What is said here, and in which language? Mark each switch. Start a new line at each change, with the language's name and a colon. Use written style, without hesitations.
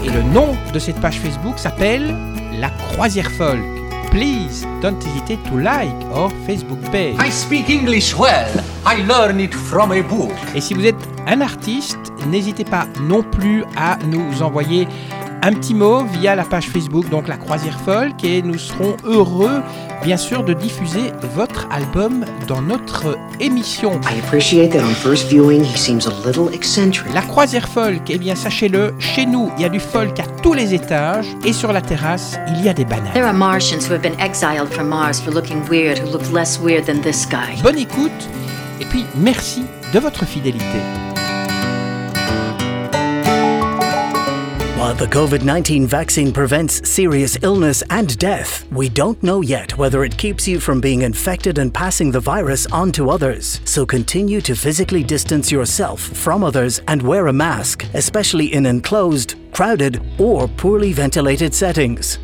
French: Et le nom de cette page Facebook s'appelle La Croisière Folk.
English: Please, don't hesitate to like our Facebook page. I speak English well. I learn it from a book.
French: Et si vous êtes un artiste, n'hésitez pas non plus à nous envoyer un petit mot via la page Facebook, donc La Croisière Folk, et nous serons heureux, bien sûr, de diffuser votre album dans notre émission.
English: I appreciate that on first viewing, he seems a little eccentric.
French: La Croisière Folk, eh bien, sachez-le, chez nous, il y a du folk à tous les étages, et sur la terrasse, il y a des bananes.
English: There are Martians who have been exiled from Mars for looking weird, who look less weird than this guy.
French: Bonne écoute, et puis merci de votre fidélité.
English: While the COVID-19 vaccine prevents serious illness and death, we don't know yet whether it keeps you from being infected and passing the virus on to others. So continue to physically distance yourself from others and wear a mask, especially in enclosed, crowded, or poorly ventilated settings.